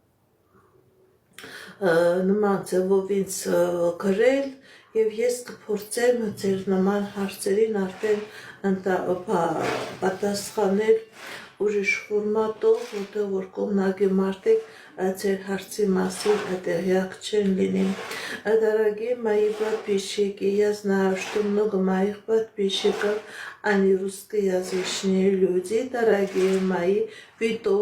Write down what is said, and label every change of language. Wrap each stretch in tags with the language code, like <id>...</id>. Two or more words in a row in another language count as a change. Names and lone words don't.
<hy>նման ձևով ինձ գրել և ես կփորձեմ ձեր նման հարցերին արդեն պատասխանել ուրիշ ֆորմատով, որտեղ որ կողմնակի մարդիկ ձեր հարցի մասին տեղյակ չեն լինի։</hy> <ru>Дорогие мои подписчики, я знаю, что много моих подписчиков, они русскоязычные люди, дорогие мои, вы тоже</ru>